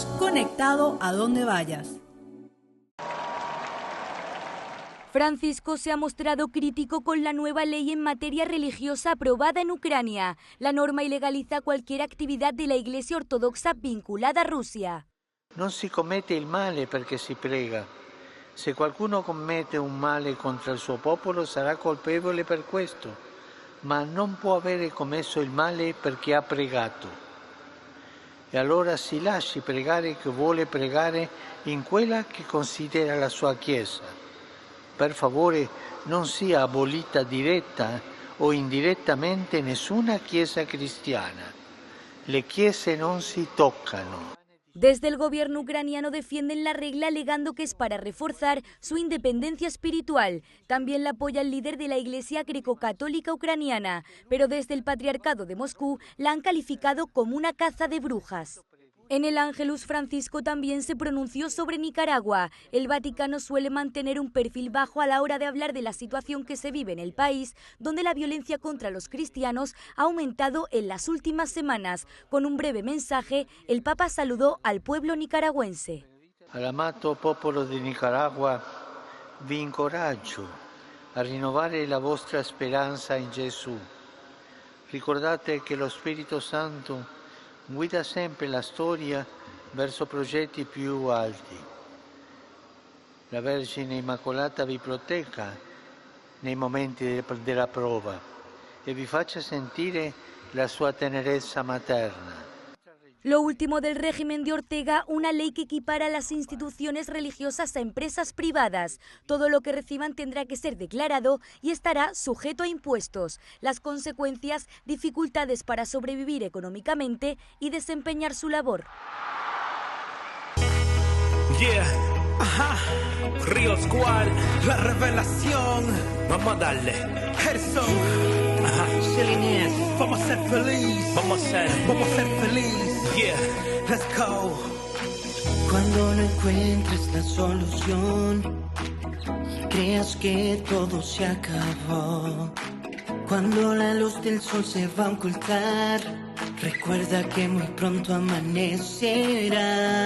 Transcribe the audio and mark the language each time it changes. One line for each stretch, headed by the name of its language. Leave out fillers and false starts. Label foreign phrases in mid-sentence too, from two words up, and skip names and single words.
Spanish: Conectado a donde vayas. Francisco se ha mostrado crítico con la nueva ley en materia religiosa aprobada en Ucrania. La norma ilegaliza cualquier actividad de la Iglesia Ortodoxa vinculada a Rusia.
Italian: Non si commette il male perché si prega. Se qualcuno commette un male contro il suo popolo sarà colpevole per questo, ma non può avere commesso il male perché ha pregato. E allora si lasci pregare chi vuole pregare in quella che considera la sua Chiesa. Per favore, non sia abolita diretta o indirettamente nessuna chiesa cristiana. Le chiese non si toccano.
Spanish: Desde el gobierno ucraniano defienden la regla alegando que es para reforzar su independencia espiritual. También la apoya el líder de la Iglesia greco-católica ucraniana, pero desde el Patriarcado de Moscú la han calificado como una caza de brujas. En el Ángelus, Francisco también se pronunció sobre Nicaragua. El Vaticano suele mantener un perfil bajo a la hora de hablar de la situación que se vive en el país, donde la violencia contra los cristianos ha aumentado en las últimas semanas. Con un breve mensaje, el Papa saludó al pueblo nicaragüense.
Italian: Al amato popolo di Nicaragua, vi incoraggio a rinnovare la vostra speranza in Gesù. Ricordate che lo Spirito Santo guida sempre la storia verso progetti più alti. La Vergine Immacolata vi protegga nei momenti della prova e vi faccia sentire la sua tenerezza materna.
Spanish: Lo último del régimen de Ortega, una ley que equipara las instituciones religiosas a empresas privadas. Todo lo que reciban tendrá que ser declarado y estará sujeto a impuestos. Las consecuencias, dificultades para sobrevivir económicamente y desempeñar su labor. Yeah, ajá, Río Squad, la revelación. Vamos a darle. Gerson, ajá. Chile Inés. Vamos a ser feliz. Vamos a ser feliz.
English: Yeah. Let's go.
Spanish: Cuando no encuentres la solución y creas que todo se acabó, cuando la luz del sol se va a ocultar, recuerda que muy pronto amanecerá.